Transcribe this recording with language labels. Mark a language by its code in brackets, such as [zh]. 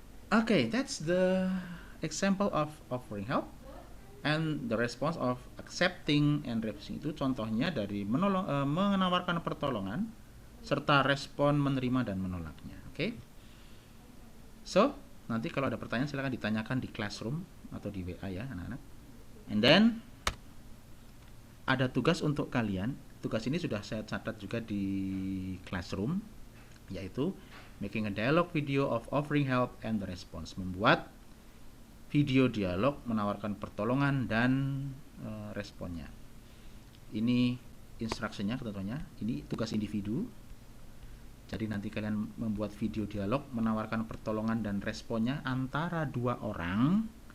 [en] Oke, that's the example of offering help and the response of accepting and refusing. [id] Itu contohnya dari menawarkan pertolongan serta respon menerima dan menolaknya. Oke. So, nanti kalau ada pertanyaan silakan ditanyakan di classroom atau di WA ya anak-anak. [en] And then [id] ada tugas untuk kalian. Tugas ini sudah saya catat juga di classroom, yaitu [en] Making a dialogue video of offering help and the response. [id] Membuat video dialog menawarkan pertolongan dan responnya. Ini instruksinya, ketentuannya. Ini tugas individu. Jadi nanti kalian membuat video dialog menawarkan pertolongan dan responnya antara dua orang.